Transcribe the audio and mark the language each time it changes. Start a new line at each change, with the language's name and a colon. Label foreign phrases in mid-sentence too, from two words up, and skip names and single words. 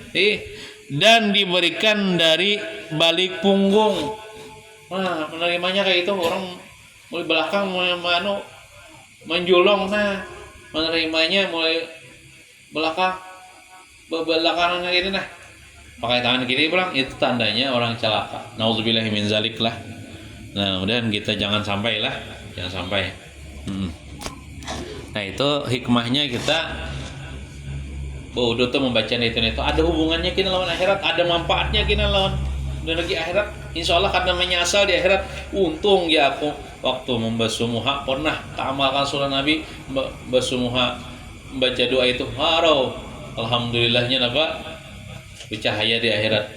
Indonesian: Dan diberikan dari balik punggung. Nah, menerimanya kayak itu orang mulai belakang mulai menjulong, nah menerimanya mulai belakang belakangan ini nah pakai tangan kiri pulang, itu tandanya orang celaka.
Arabic: Nauzubillahi min zalik lah.
Indonesian: Nah, kemudian kita jangan sampai. Nah, itu hikmahnya kita Udah tuh membaca itu ada hubungannya kita lawan akhirat, ada manfaatnya kita lawan lagi akhirat.
Arabic: Insya Allah
Indonesian: karena menyasal di akhirat. Untung ya aku waktu membasuh muha pernah tak amalkan surah Nabi, basuh muha membaca doa itu harau, alhamdulillahnya apa bercahaya di akhirat.